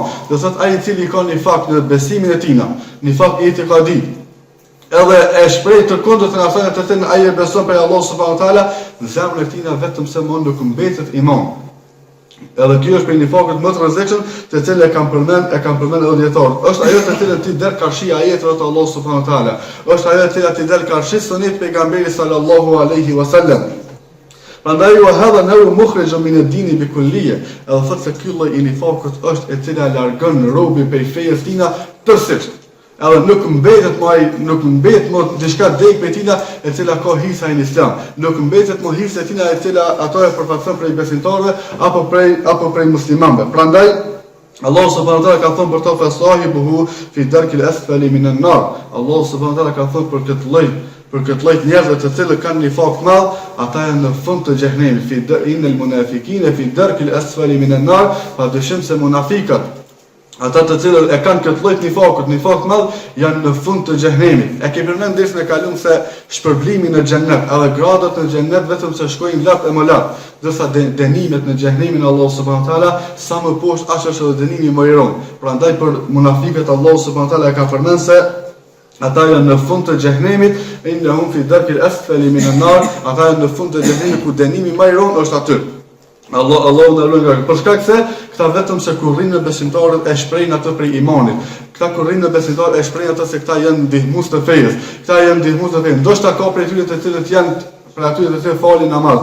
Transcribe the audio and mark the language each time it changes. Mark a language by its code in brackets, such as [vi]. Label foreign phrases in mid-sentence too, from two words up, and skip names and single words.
[sq] Do thotë ai i cili ka nifak në besimin e tina, nifak i itiqadi, edhe e shpreh të kundërt në asaj të cilën ai e beson për Allah [ar] سبحانه وتعالى, [sq] në zemrën e tina vetëm se nuk mbetet iman. Edhe kjo është për nifakut më të rrezikshëm, të cilën e kam përmend edhe dietarët. Është ajo të cilën ti del karshi ajeteve të Allah [ar] سبحانه وتعالى. [sq] Është ajo të cilën ti del karshi sunet pejgamberit [ar] صلى الله عليه وسلم. Prandaj وهذا نوع مخرج من الدين بالكلية. [sq] Edhe thotë se ky lloj i nifakut është e cila largon robin prej fejes tina tërësisht. Edhe nuk mbetet më diçka dek prej tina e cila ka hisa në islam. Nuk mbetet më hisa tina e cila ato e përfaqëson prej besimtarëve apo prej muslimanëve. Prandaj Allah [ar] سبحانه وتعالى [sq] ka thënë për to [ar] فصاحبه في الدرك الأسفل من النار. [sq] Allah [ar] سبحانه وتعالى [sq] ka thënë për këtë lloj njerëzve të cilët kanë nifak të madh, ata janë në fund të xhehenemit. [ar] إن المنافقين في الدرك الأسفل من النار, [sq] pa dyshim se munafiqat, ata të cilët e kanë këtë lloj nifakut, nifak të madh, janë në fund të xhehenemit. E kemi përmendur desën e kaluar se shpërblimi në xhennet, edhe gradat në xhennet vetëm se shkojnë lart e më lart. Dërsa dënimet në xhehenemin Allah [ar] سبحانه وتعالى [sq] sa më poshtë aq është edhe dënimi më i rënd. Prandaj për munafiqët Allah [ar] سبحانه وتعالى [sq] ka përmendur se ata janë në fund të xhehenemit, [ar] إنهم في الدرك الأسفل من النار, [sq] ata janë në fund të xhehenemit ku dënimi më i rënd është aty. Allahu na lutë për shkak se këta vetëm se kur rrinë besimtarët e shprehin atë për imanin. Këta kur rrinë besimtarët e shprehin atë se këta janë ndihmues të fesë. Këta janë ndihmues të fesë. Ndoshta ka prej tyre të cilët janë për aty të cilët falin namaz.